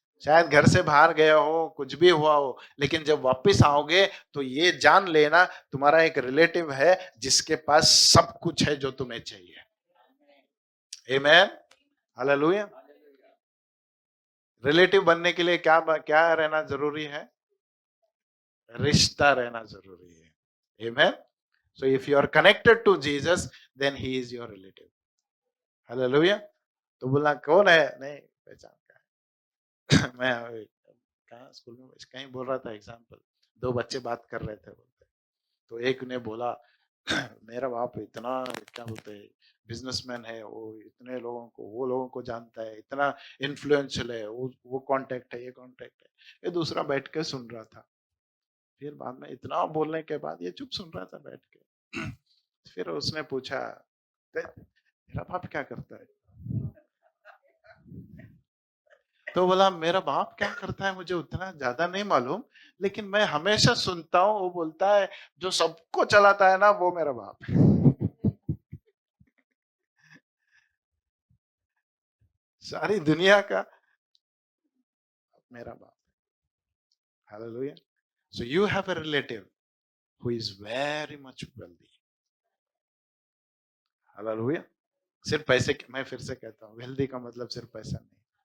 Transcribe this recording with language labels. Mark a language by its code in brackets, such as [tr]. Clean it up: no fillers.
[hi] शायद घर से बाहर गए हो, कुछ भी हुआ हो, लेकिन जब वापस आओगे तो ये जान लेना तुम्हारा एक रिलेटिव है जिसके पास सब कुछ है जो तुम्हें चाहिए। आमेन, हालेलुया। रिलेटिव बनने के लिए क्या क्या रहना जरूरी है? रिश्ता रहना जरूरी है। आमेन। [en] So if you are connected to Jesus, then he is your relative. [hi] Hallelujah. तो बोला कौन है? नहीं पहचान का। मैं कहा स्कूल में कहीं बोल रहा था एग्जाम्पल, दो बच्चे बात कर रहे थे, बोलते तो एक ने बोला मेरा बाप इतना क्या बोलते हैं बिजनेसमैन है, वो इतने लोगों को वो लोगों को जानता है, इतना इन्फ्लुएंशियल है, वो कांटेक्ट है, ये कांटेक्ट है। ये दूसरा बैठ के सुन रहा था। फिर बाद में इतना बोलने के बाद ये चुप सुन रहा था बैठ के। फिर उसने पूछा तेरा बाप क्या करता है? तो बोला मेरा बाप क्या करता है मुझे उतना ज्यादा नहीं मालूम, लेकिन मैं हमेशा सुनता हूँ वो बोलता है जो सबको चलाता है ना वो मेरा बाप है। सारी दुनिया का मेरा बाप। Hallelujah. [en] So you have a relative who is very much wealthy. [hi] Hallelujah. सिर्फ पैसे, मैं फिर से कहता हूँ वेल्दी का मतलब सिर्फ पैसा नहीं।